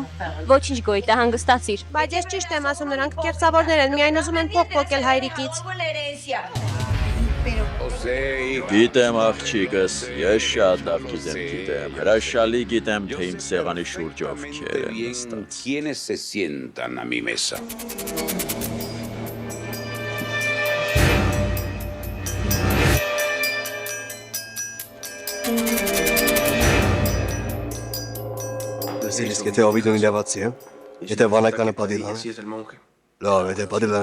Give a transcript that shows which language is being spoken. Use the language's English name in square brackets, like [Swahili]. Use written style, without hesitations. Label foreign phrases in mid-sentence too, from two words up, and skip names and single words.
[Armenian] Ոչինչ գոյտա, հանգստացիր։ Բայց ես ճիշտ եմ ասում, նրանք կեղծավորներ են, միայն ուզում են փող փոխել հայրիկից։ Գիտեմ աղջիկս, ես շատ լավ գիտեմ, հրաշալի գիտեմ, թե իմ սեղանի շուրջով քեր են նստած։ [Spanish] ¿Quiénes se sientan a mi mesa? [Armenian] Դեսիլիս, եթե Օվիդոնի լավացի է, եթե վանականը Պադիլան է, լավ, եթե Պադիլան